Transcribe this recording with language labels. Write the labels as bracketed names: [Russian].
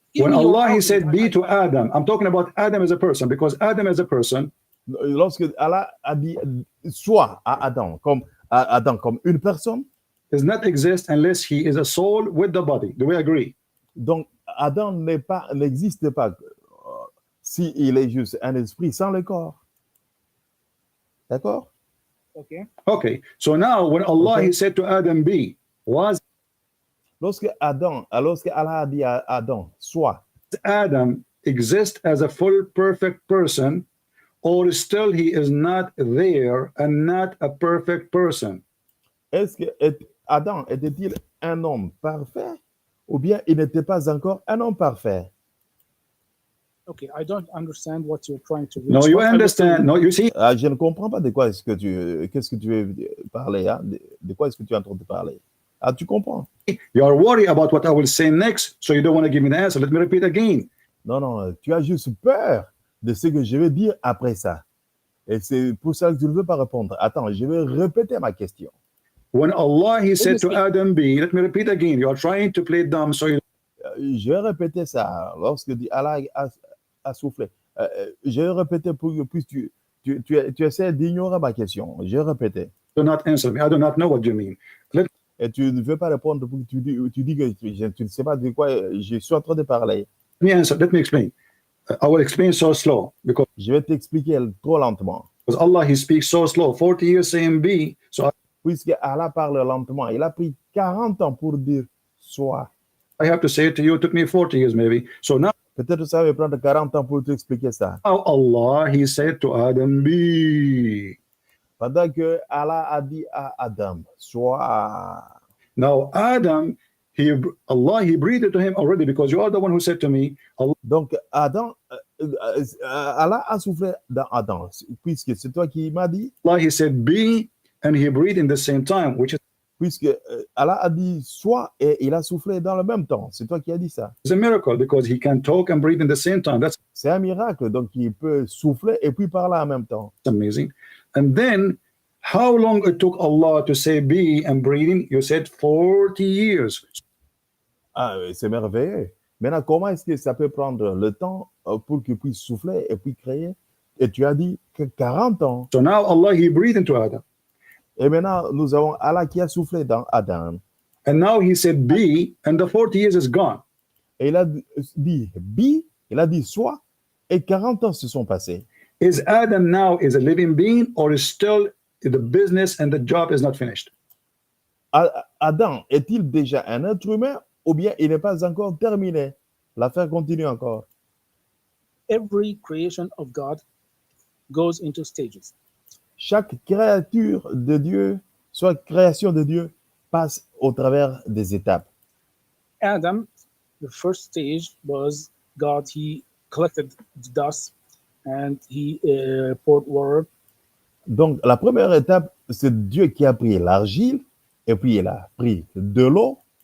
[English] when Allah he said be to Adam, I'm talking about Adam as a person, because Adam as a person. [French] Lorsque Allah a dit soit à Adam comme une personne, [English] does not exist unless he is a soul with the body. Do we agree? [French] Donc Adam n'existe pas si il est juste un esprit sans le corps. D'accord? Okay. [English] So now when Allah he said to Adam be, was [French] lorsque Allah a dit à Adam soit, [English] Adam exist as a full perfect person, or still he is not there and not a perfect person? [French] Est-ce que Adam était-il un homme parfait ou bien il n'était pas encore un homme parfait? [English] Okay, I don't understand what you're trying to reach. No, you understand. No, you see. [French] Je ne comprends pas qu'est-ce que tu veux parler, hein? De quoi est-ce que tu es en train de parler? Tu comprends? [English] You are worried about what I will say next, so you don't want to give me the answer. Let me repeat again. [French] Non, tu as juste peur de ce que je vais dire après ça. Et c'est pour ça que tu ne veux pas répondre. Attends, je vais répéter ma question. [English] When Allah he said to Adam be, let me repeat again. You are trying to play dumb, so you. [French] Je vais répéter ça lorsque Allah a soufflé. Je vais répéter pour que tu essaies d'ignorer ma question. Je vais répéter. [English] Do not answer me. I do not know what you mean. [French] Et tu ne veux pas répondre pour que tu dis que tu ne sais pas de quoi je suis en train de parler. [English] Let me answer. Let me explain. I will explain so slow because. [French] Je vais t'expliquer trop lentement. [English] Because Allah he speaks so slow. 40 years saying be. So. [French] puisque Allah parle lentement. Il a pris 40 ans pour dire soit. [English] I have to say it to you, it took me 40 years maybe. So now [French] Peut-être ça va prendre 40 ans pour t'expliquer ça. [English] Allah, he said to Adam, be. [French] Pendant que Allah a dit à Adam, soit. [English] Now Adam, Allah, he breathed to him already, because you are the one who said to me, Allah. [French] Donc Adam, Allah a soufflé dans Adam, puisque c'est toi qui m'as dit. [English] Allah, he said be, and he breathed in the same time, which is [French] Puisque Allah a dit soit et il a soufflé dans le même temps. C'est toi qui as dit ça. [English] a miracle, because he can talk and breathe in the same time. That's [French] C'est un miracle. Donc il peut souffler et puis parler en même temps. [English] amazing. And then how long it took Allah to say be and breathing? You said 40 years. [French] Ah, c'est merveilleux. Maintenant, comment est-ce que ça peut prendre le temps pour qu'il puisse souffler et puis créer? Et tu as dit que 40 ans. [English] So now Allah, he breathed into Adam. [French] Et maintenant, nous avons Allah qui a soufflé dans Adam. [English] And now he said be, and the 40 years is gone. [French] Et il a dit be, il a dit soit, et 40 ans se sont passés. [English] Is Adam now is a living being, or is still the business and the job is not finished? [French] Adam est-il déjà un être humain ou bien il n'est pas encore terminé? L'affaire continue encore. [English] Every creation of God goes into stages. [French] Chaque créature de Dieu, soit création de Dieu, passe au travers des étapes. [English] Adam, the first stage was God, he collected the dust and he poured water. [French] Donc, la première étape, c'est Dieu qui a pris l'argile et puis il a pris de l'eau.